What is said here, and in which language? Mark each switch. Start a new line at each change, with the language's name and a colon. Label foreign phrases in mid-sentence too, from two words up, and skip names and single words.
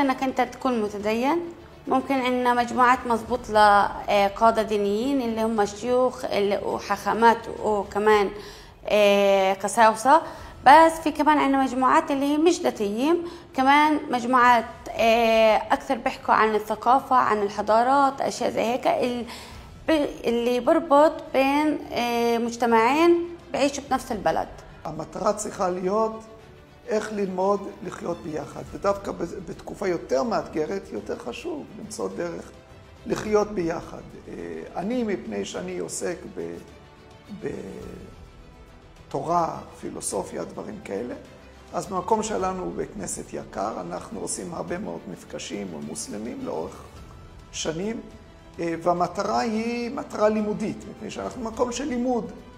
Arabic: انك انت تكون متدين، ممكن عندنا مجموعات مضبوط لقادة دينيين اللي هم شيوخ وحاخامات وكمان قساوسة، بس في كمان عندنا مجموعات اللي هي مش داتيين، كمان مجموعات أكثر بيحكوا عن الثقافة، عن الحضارات، أشياء زي هيك اللي بربط بين مجتمعين بعيشوا بنفس البلد.
Hebrew: המטרה צריכה להיות איך ללמוד לחיות ביחד, ודווקא בתקופה יותר מאתגרת, יותר חשוב למצוא דרך לחיות ביחד. אני, מפני שאני עוסק בתורה, פילוסופיה, דברים כאלה, אז במקום שלנו בכנסת יקר, אנחנו עושים הרבה מאוד מפגשים עם מוסלמים לאורך שנים, והמטרה היא מטרה לימודית, מפני שאנחנו במקום של לימוד.